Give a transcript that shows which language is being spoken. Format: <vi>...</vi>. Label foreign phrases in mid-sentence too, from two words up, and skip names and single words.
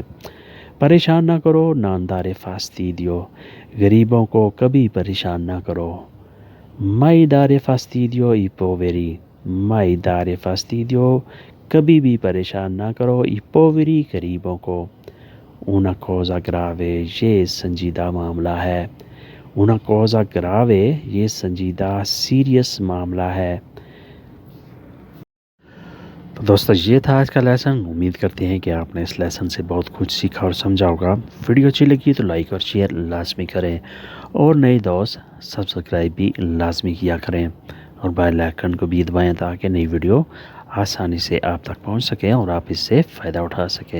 <ur>پریشان نہ کرو،</ur> <it>non dare fastidio،</it> <ur>غریبوں کو کبھی پریشان نہ کرو،</ur> <it>mai dare fastidio ai poveri، mai dare fastidio،</it> <ur>کبھی بھی پریشان نہ کرو،</ur> <it>i poveri،</it> <ur>غریبوں کو،</ur> <it>una cosa grave،</it> <ur>یہ سنجیدہ معاملہ ہے،</ur> <it>una cosa grave،</it> <ur>یہ سنجیدہ سیریس معاملہ ہے۔ تو دوستو یہ تھا آج کا لیسن، امید کرتے ہیں کہ آپ نے اس لیسن سے بہت کچھ سیکھا اور سمجھا ہوگا۔ ویڈیو اچھی لگی تو لائک اور شیئر لازمی کریں، اور نئے دوست سبسکرائب بھی لازمی کیا کریں، اور</ur> <en>bell icon</en> <ur>کو بھی دبائیں تاکہ نئی ویڈیو آسانی سے آپ تک پہنچ سکیں اور آپ اس سے فائدہ اٹھا سکیں۔</ur>